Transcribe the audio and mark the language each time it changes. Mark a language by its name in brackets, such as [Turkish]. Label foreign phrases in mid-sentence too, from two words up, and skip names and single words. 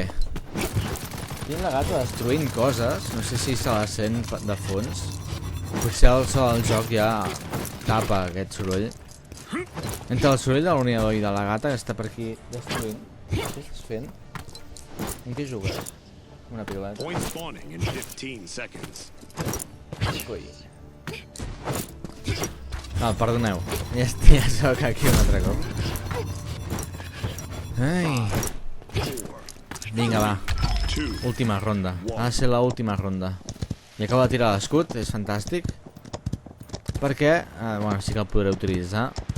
[Catalan] Tinc la gata destruint coses. No sé si se la sent de fons. Potser el so del joc ja tapa aquest soroll. Entre el soroll de l'ordinador i de la gata que està per aquí destruint. Què estàs fent? En què jugues? Una pilota. [English] Point spawning in 15 seconds. [Catalan] Ui. Perdoneu. Ja soc aquí un altre cop. Ai. Vinga, va. Última ronda. Ha de ser l'última ronda. I acabo de tirar l'escut, és fantàstic. Perquè, bueno, sí que el podré utilitzar.